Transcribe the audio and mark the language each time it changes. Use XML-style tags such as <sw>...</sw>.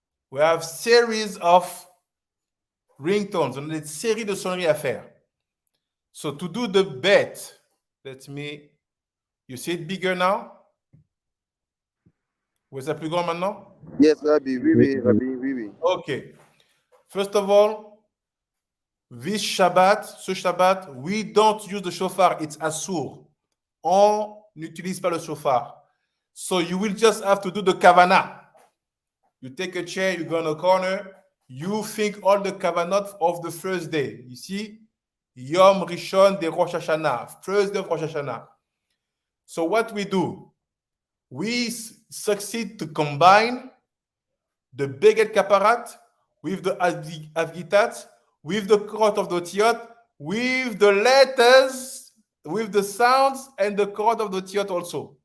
<en>We have series of ringtones,</en> <fr>on a une série de sonneries à faire.</fr> <en>So to do the bet, you see it bigger now?</en> <fr>Vous êtes plus grand maintenant?</fr> <en>Yes, Rabbi.</en> <fr>Oui, Rabbi.</fr> <en>Okay. First of all,</en> <fr>ce Shabbat,</fr> <en>we don't use the shofar. It's asur.</en> <fr>On n'utilise pas le shofar.</fr> <en>So you will just have to do the kavanah. You take a chair, you go in a corner, you think all the kavanot of the first day. You see? Yom Rishon de Rosh Hashanah, first day of Rosh Hashanah. So what we do, we succeed to combine the Beged Kaparat with the Avgitat, with the Korot of the Otiot, with the letters, with the sounds, and the Korot of the Otiot also.</en>